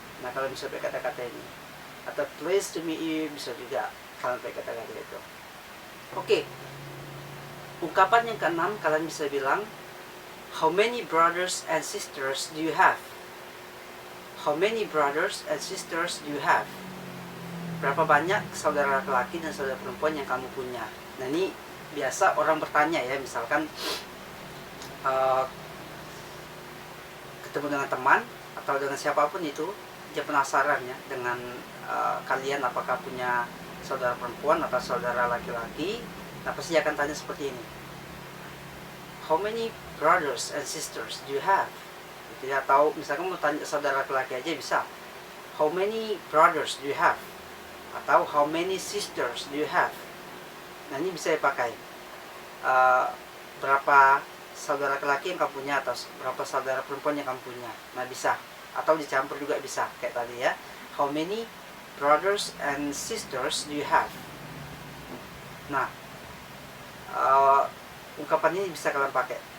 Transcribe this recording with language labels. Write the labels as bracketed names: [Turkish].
[Indonesian] Nah, kalau bisa pakai kata-kata ini. Atau [English] pleased to meet you [Indonesian] bisa juga kalian pakai kata-kata itu. Oke. Ungkapan yang keenam, kalian bisa bilang, [English] how many brothers and sisters do you have? How many brothers and sisters do you have? [Indonesian] Berapa banyak saudara laki-laki dan saudara perempuan yang kamu punya? Nah, ini biasa orang bertanya ya, misalkan ketemu dengan teman atau dengan siapapun itu, dia penasaran ya dengan kalian apakah punya saudara perempuan atau saudara laki-laki. Nah, pasti akan tanya seperti ini, [English] how many brothers and sisters do you have? [Indonesian] Gitu ya. Atau misalkan mau tanya saudara laki-laki aja bisa, [English] how many brothers do you have? Atau how many sisters do you have? [Indonesian] Nah, ini bisa dipakai berapa saudara laki-laki yang kamu punya atau berapa saudara perempuan yang kamu punya. Nah, bisa. Atau dicampur juga bisa kayak tadi ya, [English] how many brothers and sisters do you have? [Indonesian] Nah, ungkapan ini bisa kalian pakai.